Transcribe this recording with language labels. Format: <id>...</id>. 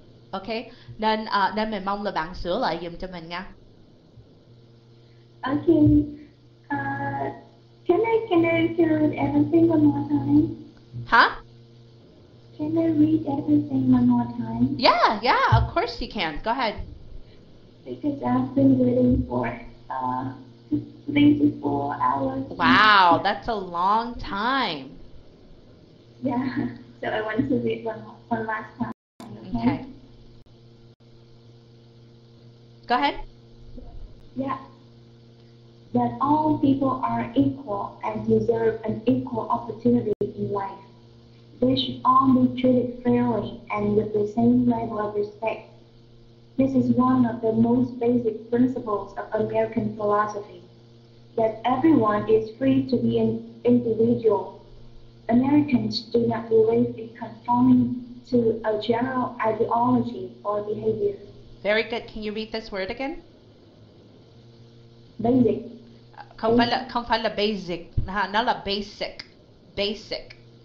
<vi>Ok, nên mình mong là bạn sửa lại giùm cho mình nha.</vi> <en>Okay. Can I read everything one more time? Huh? Can I read everything one more time? Yeah, of course you can. Go ahead. Because I've been waiting for 3 to 4 hours. Wow, that's a long time. Yeah, so I want to read one last time. Okay. Go ahead. Yeah. That all people are equal and deserve an equal opportunity in life. They should all be treated fairly and with the same level of respect. This is one of the most basic principles of American philosophy, that everyone is free to be an individual. Americans do not believe in conforming to a general ideology or behavior. Very good. Can you read this word again? Basic.</en> <vi>Không phải là basic, nó là basic. Basic.</vi>